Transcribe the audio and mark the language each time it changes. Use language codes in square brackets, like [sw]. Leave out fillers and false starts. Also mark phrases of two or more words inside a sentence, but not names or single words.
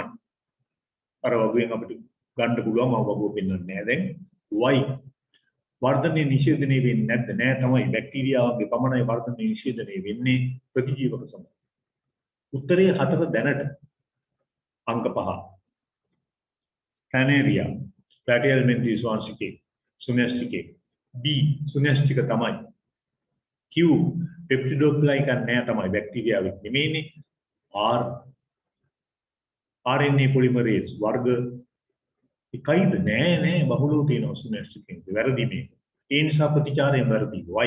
[si] අර වගුවෙන් අපිට ගන්න පුළුවන් මම වගුව පෙන්වන්නේ නෑ දැන්. Y වර්ධනයේ නිෂේධනය වෙන්නේ නැද්ද? නෑ තමයි. බැක්ටීරියාවන්ගේ පමණයි වර්ධනයේ නිෂේධනය වෙන්නේ ප්‍රතිජීවක සමග. උත්තරේ 4 දැනට අංක 5. Planaria platyhelminthes swansticate සුනස්තිකේ. B සුනස්තික තමයි. Q පෙප්ටිඩෝග්ලයිකන් නෑ තමයි. බැක්ටීරියාවෙක් නෙමෙයිනේ. R [en] RNA polymerase [si] වර්ග එකයිද? නෑ බහුලව තියෙනවා සුනස්තිකෙන්. වැරදි මේ. ඒ නිසා ප්‍රතිචාරය වැරදි.